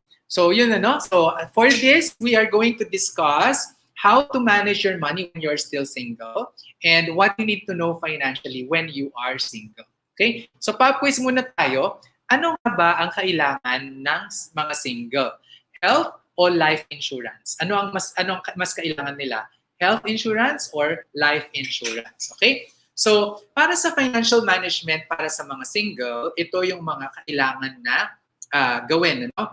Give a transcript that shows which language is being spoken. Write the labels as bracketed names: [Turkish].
[English] So, yun So, for this, we are going to discuss how to manage your money when you're still single, and what you need to know financially when you are single. [Filipino] Okay? So, pop-quiz muna tayo. Ano nga ba ang kailangan ng mga single? Health o life insurance? Ano ang mas kailangan nila? [English] Health insurance or life insurance? Okay? [Filipino] So, para sa financial management para sa mga single, ito yung mga kailangan na gawin.